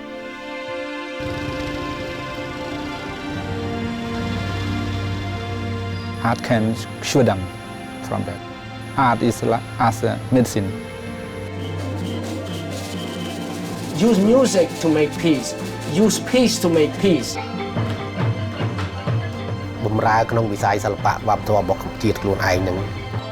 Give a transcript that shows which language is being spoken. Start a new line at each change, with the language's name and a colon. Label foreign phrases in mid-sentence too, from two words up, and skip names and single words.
English: Art can cure them from that. Art is like as a medicine. Use music to make peace. Use peace to make peace.
Khmer: បម្រើក្នុងវិស័យសិល្បៈវប្បធម៌របស់ជាតិខ្លួនឯងនឹង